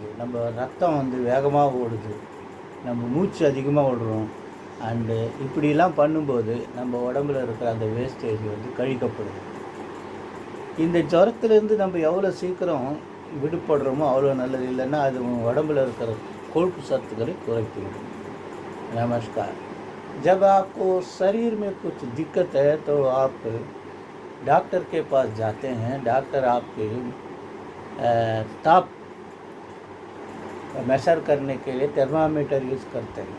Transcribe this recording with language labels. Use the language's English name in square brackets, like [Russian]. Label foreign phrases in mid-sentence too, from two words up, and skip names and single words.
[Tamil] நம்ம ரத்தம் வேகமாக ஓடுது, நம்ம மூச்சு அதிகமாக ஓடுறோம். அண்டு இப்படிலாம் பண்ணும்போது நம்ம உடம்புல இருக்கிற அந்த வேஸ்டேஜ் கழிக்கப்படுது. இந்த ஜுரத்துலேருந்து நம்ம எவ்வளோ சீக்கிரம் விடுபடுறோமோ அவ்வளோ நல்லது. இல்லைன்னா அது உடம்புல இருக்கிற கொழுப்பு சத்துக்களை குறைத்து விடும். [Hindi] नमस्कार. जब आपको शरीर में कुछ दिक्कत है तो आप डॉक्टर के पास जाते हैं. डॉक्टर आपके ताप मेजर करने के लिए थर्मामीटर यूज़ करते हैं.